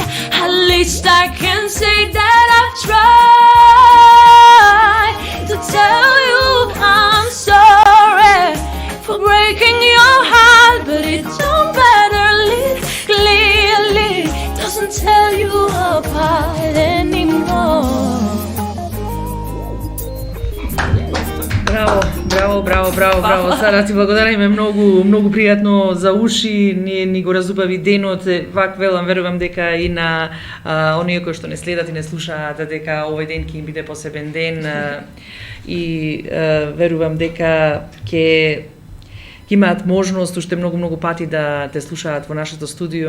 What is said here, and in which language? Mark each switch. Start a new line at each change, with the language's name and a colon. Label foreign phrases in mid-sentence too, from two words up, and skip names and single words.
English: At least I can say that I've tried to tell you I'm sorry for breaking your heart, but it don't matter, it clearly doesn't tear you apart anymore.
Macedonian: Браво. Сара ти благодариме многу пријатно за уши. Ние ни го разубави денот. Вак велам, верувам дека и на оние кои што не следат и не слушаат дека овој ден ќе им биде посебен ден и верувам дека ќе имаат можност уште многу пати да те слушаат во нашето студио.